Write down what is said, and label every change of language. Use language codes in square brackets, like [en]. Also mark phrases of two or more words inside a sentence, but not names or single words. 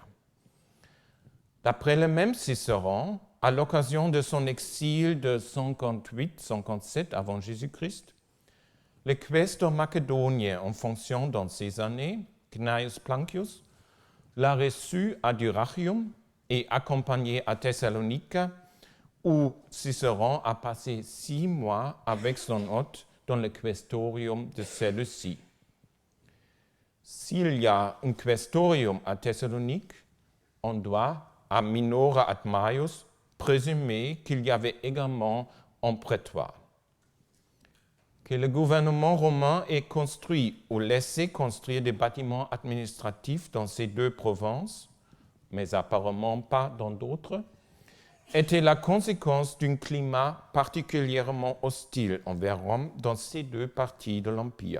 [fr] D'après le même Cicéron, à l'occasion de son exil de 58-57 avant Jésus-Christ, le questeur macédonien en fonction dans ces années, Gnaeus Plancius, l'a reçu à Dyrrhachium et accompagné à Thessalonique, où Cicéron a passé 6 mois avec son hôte dans le questorium de celle-ci. S'il y a un questorium à Thessalonique, on doit, à [la] minora ad maius, [fr] présumer qu'il y avait également un prétoire. Que le gouvernement romain ait construit ou laissé construire des bâtiments administratifs dans ces 2 provinces, mais apparemment pas dans d'autres, était la conséquence d'un climat particulièrement hostile envers Rome dans ces 2 parties de l'Empire.